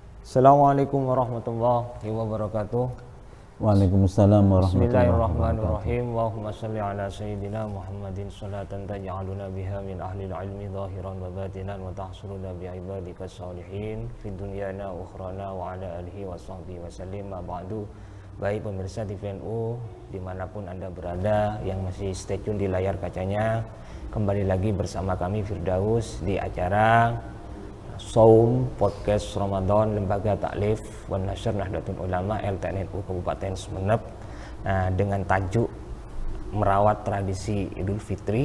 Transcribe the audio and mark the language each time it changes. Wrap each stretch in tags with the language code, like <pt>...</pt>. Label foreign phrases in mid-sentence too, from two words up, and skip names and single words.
<ar>السلام عليكم ورحمة الله وبركاته. وعليكم السلام ورحمة الله وبركاته. بسم الله الرحمن الرحيم. اللهم صل على سيدنا محمد صلاة تجعلنا بها من أهل العلم ظاهرا وباطنا وتحشرنا بعبادك الصالحين في دنيانا وأخرانا وعلى آله وصحبه وسلم. أما بعد.</ar> <id>Baik pemirsa TVNU dimanapun Anda berada yang masih</id> <en>stay tune</en> <id>di layar kacanya, kembali lagi bersama kami Firdaus di acara Saum Podcast Ramadan Lembaga Taklif wan Nashr Nahdlatul Ulama LTNU Kabupaten Sumeneb, dengan tajuk merawat tradisi Idul Fitri.</id>